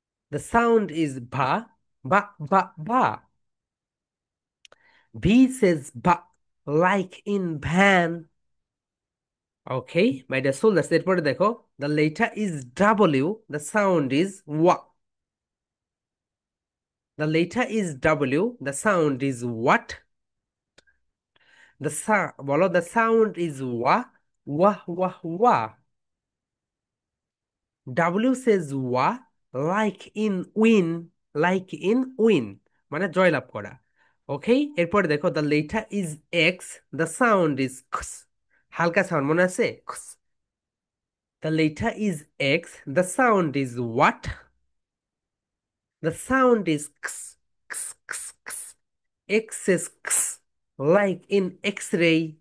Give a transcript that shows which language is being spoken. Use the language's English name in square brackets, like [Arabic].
[English] The sound is va, ba, ba, ba. V says va, like in van. Okay my dear soldiers, [Bangla] এরপরে দেখো, [English] The letter is W, the sound is wa. The letter is W, the sound is what? বলো, the sound is wa, wah, wah, wah. W says wa, like in win, like in win, [Bangla] মানে জয়লাভ করা। [English] okay, [Bangla] এরপর দেখো [English] The letter is X, the sound is ks. [Bangla] হালকা sound মনে আছে, [English] Ks. The letter is X, the sound is what? The sound is ks, ks, ks, ks. X is ks, like in X ray.